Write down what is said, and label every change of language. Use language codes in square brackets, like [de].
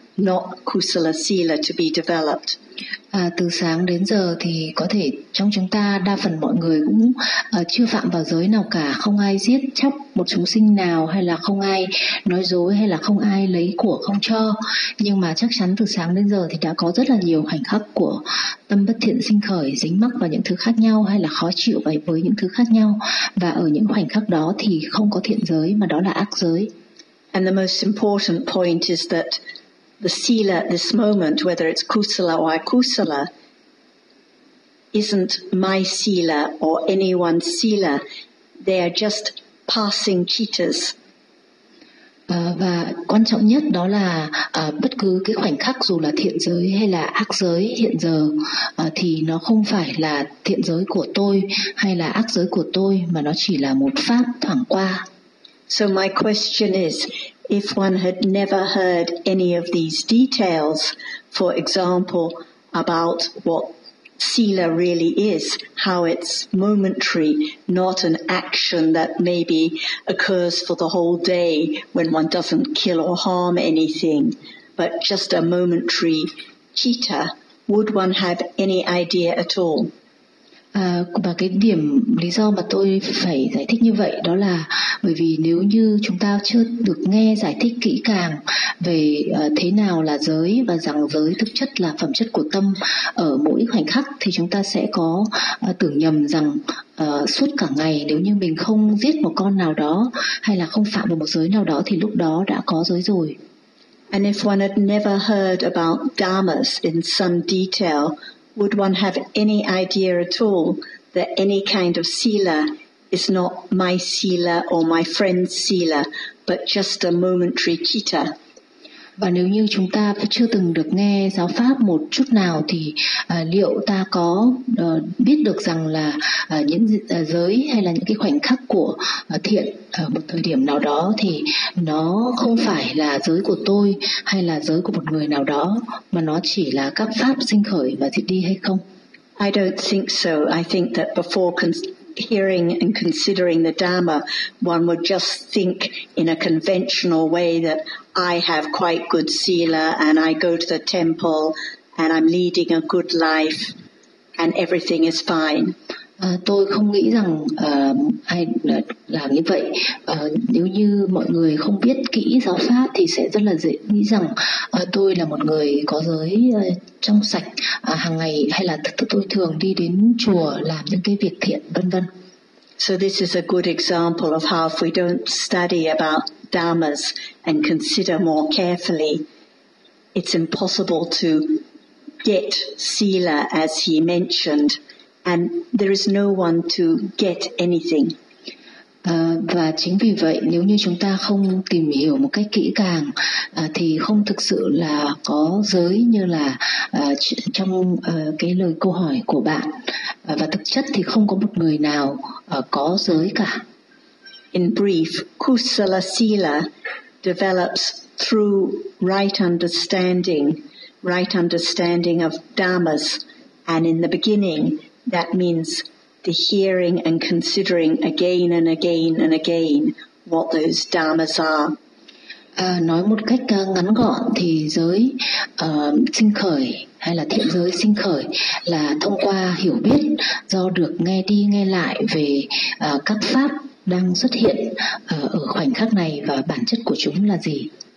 [en] not kusala sila to be developed. [vi] Từ sáng đến giờ thì có thể trong chúng ta đa phần mọi người cũng chưa phạm vào giới nào cả, không ai giết chóc một chúng sinh nào, hay là không ai nói dối, hay là không ai lấy của không cho. Nhưng mà chắc chắn từ sáng đến giờ thì đã có rất là nhiều khoảnh khắc của tâm bất thiện sinh khởi, dính mắc vào những thứ khác nhau, hay là khó chịu với những thứ khác nhau. Và ở những khoảnh khắc đó thì không có thiện giới mà đó là ác giới. [en] And the most important point is that the sila at this moment, whether it's kusala or akusala, isn't my sila or anyone's sila. They are just passing cheetahs. [vi] Và quan trọng nhất đó là bất cứ cái khoảnh khắc dù là thiện giới hay là ác giới hiện giờ thì nó không phải là thiện giới của tôi hay là ác giới của tôi, mà nó chỉ là một pháp thoảng qua. [en] So my question is, if one had never heard any of these details, for example, about what sila really is, how it's momentary, not an action that maybe occurs for the whole day when one doesn't kill or harm anything, but just a momentary citta, would one have any idea at all? [vi] Và cái điểm lý do mà tôi phải giải thích như vậy đó là bởi vì nếu như chúng ta chưa được nghe giải thích kỹ càng về thế nào là giới và rằng giới thực chất là phẩm chất của tâm ở mỗi khoảnh khắc, thì chúng ta sẽ có tưởng nhầm rằng suốt cả ngày nếu như mình không giết một con nào đó hay là không phạm vào một giới nào đó thì lúc đó đã có giới rồi. [en] And if one had never heard about dharmas in some detail, would one have any idea at all that any kind of sila is not my sila or my friend's sila, but just a momentary citta? [vi] Và nếu như chúng ta chưa từng được nghe giáo pháp một chút nào thì liệu ta có biết được rằng là những giới hay là những cái khoảnh khắc của thiện ở một thời điểm nào đó thì nó không phải là giới của tôi hay là giới của một người nào đó, mà nó chỉ là các pháp sinh khởi và diệt đi hay không? [en] I don't think so. I think that before hearing and considering the Dharma, one would just think in a conventional way that I have quite good sila and I go to the temple and I'm leading a good life and everything is fine. [vi] Tôi không nghĩ rằng ai làm như vậy. Nếu như mọi người không biết kỹ giáo pháp thì sẽ rất là dễ nghĩ rằng tôi là một người có giới trong sạch hàng ngày, hay là tôi thường đi đến chùa làm những cái việc thiện vân vân. [en] So this is a good example of how if we don't study about dharmas and consider more carefully, it's impossible to get sila as he mentioned. And there is no one to get anything. [vi] Và chính vì vậy, nếu như chúng ta không tìm hiểu một cách kỹ càng, thì không thực sự là có giới như là trong cái lời câu hỏi của bạn. Và thực chất thì không có một người nào có giới cả. [en] In brief, kusala sila develops through right understanding of dharmas, and in the beginning, that means the hearing and considering again and again and again what those dharmas are. [vi] Nói một cách ngắn gọn thì giới sinh khởi hay là thiện giới sinh khởi là thông qua hiểu biết do được nghe đi nghe lại về các pháp đang xuất hiện ở khoảnh khắc này và bản chất của chúng là gì.